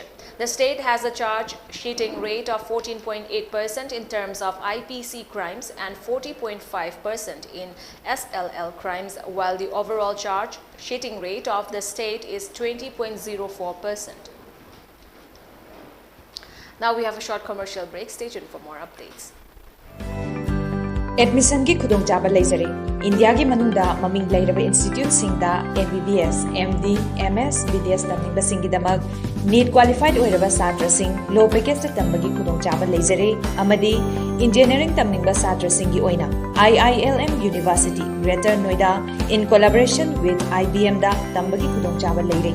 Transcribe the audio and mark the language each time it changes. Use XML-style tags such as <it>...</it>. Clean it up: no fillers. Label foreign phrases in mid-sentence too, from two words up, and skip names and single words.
<en>The state has a charge sheeting rate of 14.8% in terms of IPC crimes and 40.5% in SLL crimes, while the overall charge sheeting rate of the state is 20.04%. Now we have a short commercial break. Stay tuned for more updates.</en> <mni>Admission ki khudong chaba leizare. India ki manungda maming lairaba institute singda MBBS, MD, MS, BDS tamingba singi damag</mni> <en>NEET qualified</en> <mni>oiraba satra sing</mni> <en>low package</en> <mni>ta tambagi khudong chaba leizare. Amadi engineering tamingba satra singi oina IILM University, Greater Noida,</mni> <en>in collaboration with IBM</en> <mni>da tambagi khudong chaba leire.</mni>